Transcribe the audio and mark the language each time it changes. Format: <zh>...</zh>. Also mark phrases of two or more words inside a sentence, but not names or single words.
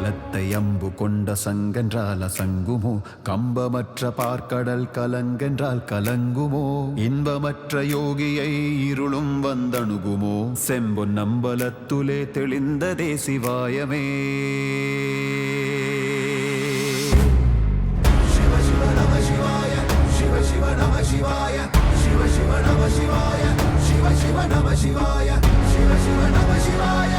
<ta>கம்பத்தை அம்பு கொண்ட சங்கென்றால் அசங்குமோ கம்பமற்ற பார்க்கடல் கலங்கென்றால் கலங்குமோ இன்பமற்ற யோகியை இருளும் வந்தணுகுமோ செம்பொன் நம்பலத்துலே தெளிந்ததே சிவாயமே</ta> <sa>Shivaya, Shiva Shiva Namah Shivaya, Shiva Shiva Namah Shivaya, Shiva Shiva Namah Shivaya,</sa>